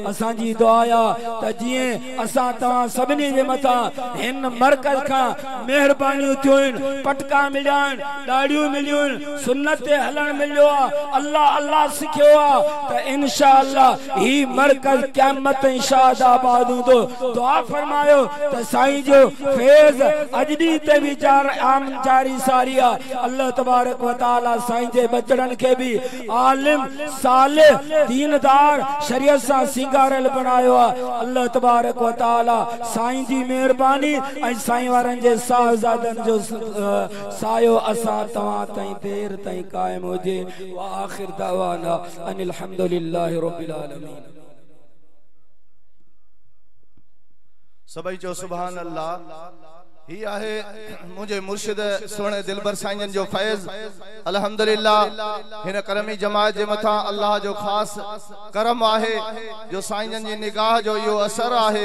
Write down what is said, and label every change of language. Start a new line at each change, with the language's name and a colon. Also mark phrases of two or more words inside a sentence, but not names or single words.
Sindhi: असांजी दुआ आ त जीअं असां तव्हां सभिनी जे मथां हिन मरकज़ खां मेहरबानियूं थियूं, पटका मिलिया आहिनि, ॾाढ़ियूं मिलियूं आहिनि, सुन्नत ते हलण मिलियो आहे, अल्लाह अल्लाह सिखियो आहे, त
Arabic: إن شاء الله
Sindhi: ही मरकज़ क़यामत ताईं शादाबाद हूंदो। दुआ फरमायो त साईं जो फैज़ अॼु ॾींहं ते बि आम जारी सारी आहे।
Arabic: الله تبارك وتعالى
Sindhi: साईं जे बचड़नि खे बि आलिम सालिह दीनदार शरीयत सां सिंगारल बणायो आहे।
Arabic: الله تبارك وتعالى
Sindhi: साईं जी मेहरबानी ऐं साईं वारनि जे साहबजादनि जो सायो असां तव्हां ताईं देर ताईं कायम हुजे।
Arabic: وآخر دعوانا أن الحمد لله رب العالمين.
Sindhi: सभई जो
Arabic: سبحان الله.
Sindhi: ही आहे मुझे मुर्शिद सोने दिलबर साईं जो फैज़।
Arabic: الحمد لله
Sindhi: हिन करमी जमात जे मथा अल्लाह जो खास करम आहे, जो साईं जी निगाह जो यो असर आहे।